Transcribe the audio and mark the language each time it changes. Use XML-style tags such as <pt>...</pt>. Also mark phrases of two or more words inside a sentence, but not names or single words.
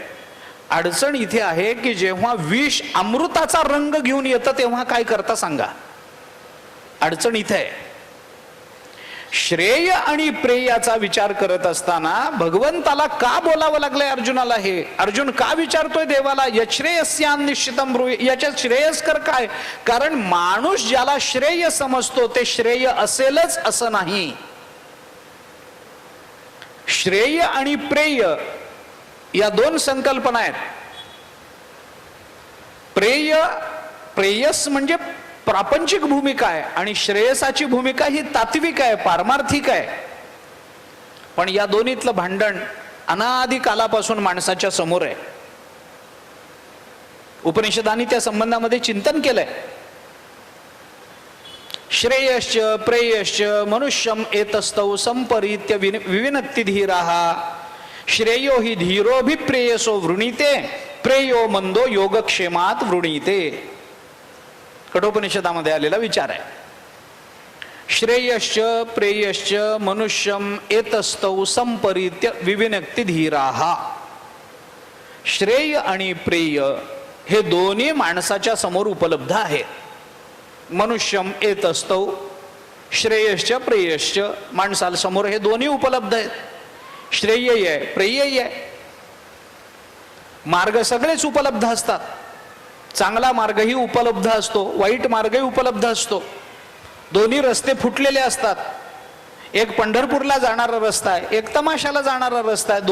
<mr>अडचण इथे आहे की जेव्हा विष अमृताचा रंग घेऊन येतं तेव्हा काय करता सांगा. अडचण इथे आहे. श्रेय आणि प्रेयाचा विचार करत असताना भगवंताला का बोलावं लागलंय अर्जुनाला? हे अर्जुन का विचारतोय देवाला</mr> <sa>यश्रेयस्यान निश्चितम ब्रूहि,</sa> <mr>याच्यात श्रेयस्कर काय? कारण माणूस ज्याला श्रेय समजतो ते श्रेय असेलच असं नाही. श्रेय आणि प्रेय या दोन संकल्पना आहेत. प्रेयस म्हणजे प्रापंचिक भूमिका आहे आणि श्रेयसाची भूमिका ही तात्विक आहे, पारमार्थिक आहे. पण या दोन्हीतलं भांडण अनादी कालापासून माणसाच्या समोर आहे. उपनिषदांनी त्या संबंधामध्ये चिंतन केलंय.</mr> <sa>श्रेयश्च प्रेयश्च मनुष्यम एतस्तौ संपरीत्य विविनक्ति धीराः श्रेयो हि धीरोभिप्रेयसो वृणीते प्रेयो मंदो योगक्षेमात वृणीते.</sa> <mr>कठोपनिषदामध्ये आलेला विचार आहे.</mr> <sa>श्रेयश्च प्रेयश्च मनुष्यम एतस्तौ संपरीत्य विविनक्ति धीराः.</sa> <mr>श्रेय आणि प्रेय हे दोन्ही माणसाच्या समोर उपलब्ध आहेत.</mr> <sa>मनुष्यम एतस्तौ, श्रेयश्च प्रेयश्च,</sa> <mr>माणसाला समोर हे दोन्ही उपलब्ध आहेत. श्रेय आहे, प्रेय आहे. मार्ग सगळेच उपलब्ध असतात. चांगला मार्गही उपलब्ध असतो, वाईट मार्गही उपलब्ध असतो. दोन्ही रस्ते फुटलेले असतात. एक पंढरपूरला जाणारा रस्ता आहे, एक तमाशाला जाणारा रस्ता आहे.</mr>